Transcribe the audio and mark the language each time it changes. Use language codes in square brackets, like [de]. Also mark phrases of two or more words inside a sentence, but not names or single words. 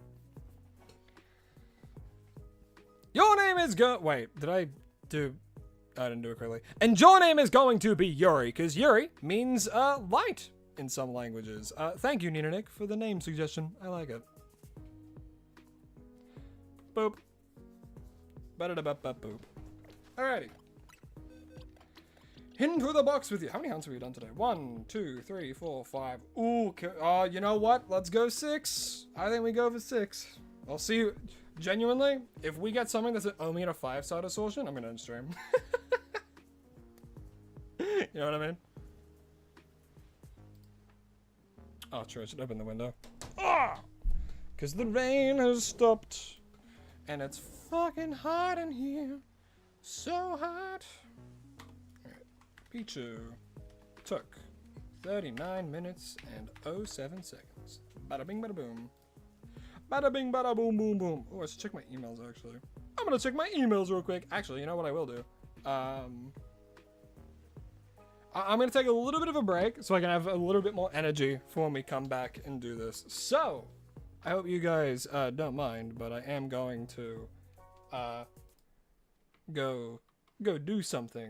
[en] Your name is wait, I didn't do it correctly. And your name is going to be Yuri, because Yuri means light in some languages. Thank you, Nina Nick, for the name suggestion. I like it. Boop. Ba-da-da-ba-ba-boop. Alrighty. Into the box with you. How many hunts have we done today? 1, 2, 3, 4, 5. Ooh, you know what? Let's go 6. I think we go for 6. I'll see you. Genuinely, if we get something that's only in a 5-star assortment, I'm gonna end stream. You know what I mean? Oh, true. I should open the window. Ah! Because the rain has stopped. And it's fucking hot in here. So hot. Alright. Pichu took 39 minutes and 07 seconds. Bada bing, bada boom. Bada bing, bada boom, boom, boom. Oh, I should check my emails actually. I'm gonna check my emails real quick. Actually, you know what I will do? I'm gonna take a little bit of a break so I can have a little bit more energy for when we come back and do this. So, I hope you guys don't mind, but I am going to go do something.